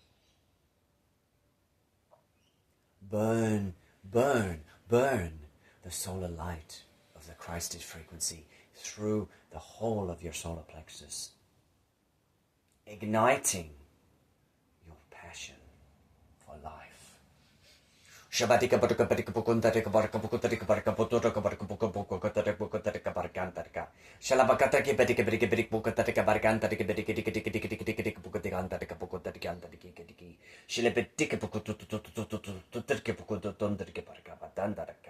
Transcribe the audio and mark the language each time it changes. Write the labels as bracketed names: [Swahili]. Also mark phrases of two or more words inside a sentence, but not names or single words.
[English] Burn, burn, burn the solar light of the Christed frequency through the whole of your solar plexus, igniting your passion for life. Shabatika Barika Pukuntarika Barka Pukutarika Barka Puturaka Barka Pukutarika Pukutarika Barkantarika. Shalabakataki Betika Briki Brik Pukatarika Barkantarika Bediki Pukatantarika Pukutariki. Shilebetika Pukututurka Pukutundarika Barka Batandaraka.